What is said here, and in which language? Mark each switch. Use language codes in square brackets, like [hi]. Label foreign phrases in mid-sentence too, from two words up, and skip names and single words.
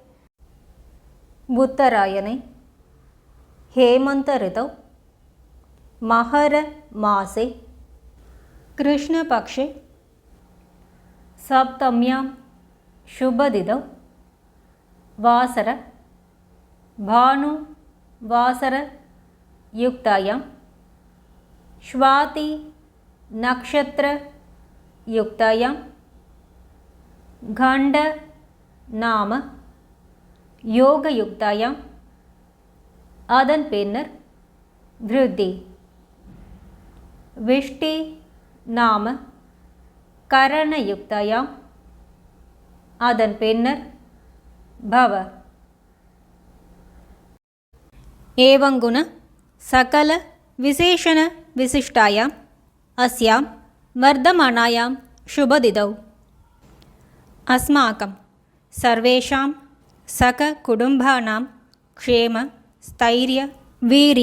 [sa] उत्तरायणे हेमंत ऋतौ महर मासे कृष्णपक्षे सप्तम्यां शुभदिनौ वासर भानु वासर युक्तायां स्वाति नक्षत्र युक्तायां गंड नाम योग युक्तायां [ta] அதன் பின்னர் [sa] वृद्धि विष्टि नाम करण युक्तायाम् [ta] அதன் பின்னர் [sa] भव। एवं गुण सकल विशेषण विशिष्टायाम् अस्यां वर्धमानायां शुभदिदौ अस्माकं सर्वेषां सककुटुम्बानां क्षेम स्थैर्य वीर्य